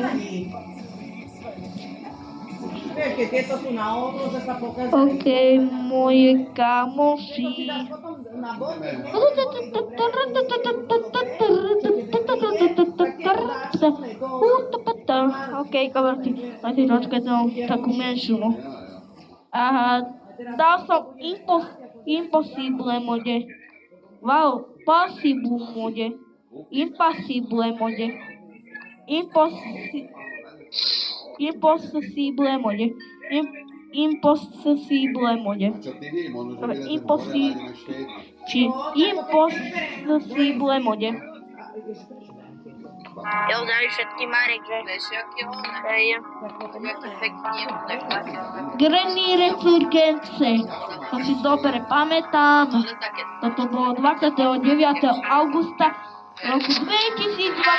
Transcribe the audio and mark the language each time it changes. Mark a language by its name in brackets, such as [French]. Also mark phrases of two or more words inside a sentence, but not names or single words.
[Slovak] OK, moje kamoši. OK, kamaráti, máte troška takú menšiu, no. Aha, dal som [English] impossible mode. Wow, possible mode. Impossible mode. Impossible mode. Impossible mode. Impossible mode. [Slovak] Jo, dali všetky Marek, že? Vieš, aký on? Hej. Jaký pekný, tak také. Granny Resurgence. To si dobre pamätám. Toto bolo 29. augusta roku 2020.